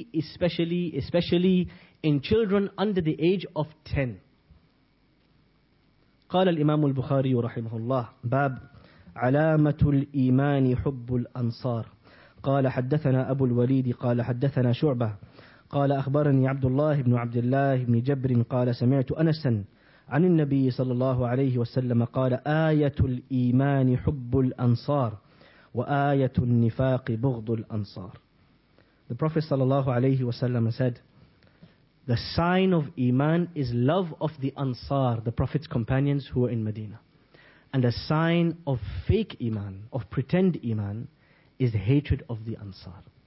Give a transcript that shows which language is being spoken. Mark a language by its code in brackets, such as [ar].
[en] Especially in children under the age of 10. [ar] قال الإمام البخاري رحمه الله باب علامة الإيمان حب الأنصار قال حدثنا أبو الوليد قال حدثنا شعبة قال أخبرني عبد الله بن عبد الله بن جبر قال سمعت أنسا عن النبي صلى الله عليه وسلم قال آية الإيمان حب الأنصار وآية النفاق بغض الأنصار. [en] The Prophet [ar] صلى الله عليه وسلم [en] said, the sign of Iman is love of the Ansar, the Prophet's companions who were in Medina. And the sign of fake Iman, of pretend Iman, is the hatred of the Ansar.